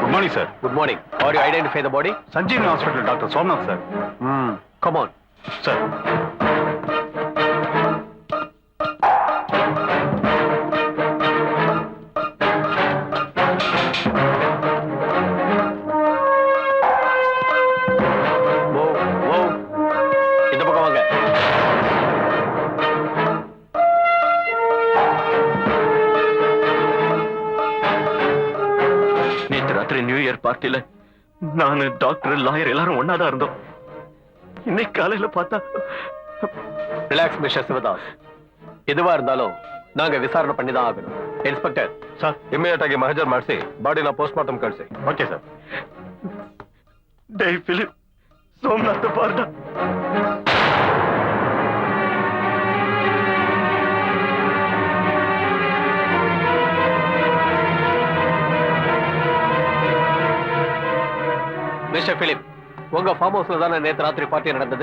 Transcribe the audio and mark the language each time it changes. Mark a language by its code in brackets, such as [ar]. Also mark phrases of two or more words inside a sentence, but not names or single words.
[en] morning sir. Good morning. Are you identify the body? Sanjeevani Hospital Doctor Somnath sir. Come on. Sir. [ta] இந்த பக்கம் வாங்க. நேற்று ராத்திரி [en] New Year [ta] பார்ட்டில நானு டாக்டர் லாயர் எல்லாரும் ஒன்னாதான் இருந்தோம். இன்னைக்கு காலையில பார்த்தா [en] Relax Mister Sivadas. [ta] எதுவா இருந்தாலும் நாங்க விசாரணை பண்ணி தான் ஆகணும். இன்ஸ்பெக்டர் [kn] ಸರ್, ಇಮಿಡಿಯೇಟ್ ಆಗಿ ಮಹಜರ್ ಮಾಡಿಸಿ ಬಾಡಿನ [en] post mortem [kn] ಕಳಿಸಿ. [en] Okay sir. [ta] டேய் பிலிப், சோம்நாத் பாருடா. மிஸ்டர் பிலிப், உங்க [en] farm house [ta] தானே நேத்து ராத்திரி பார்ட்டி நடந்தது?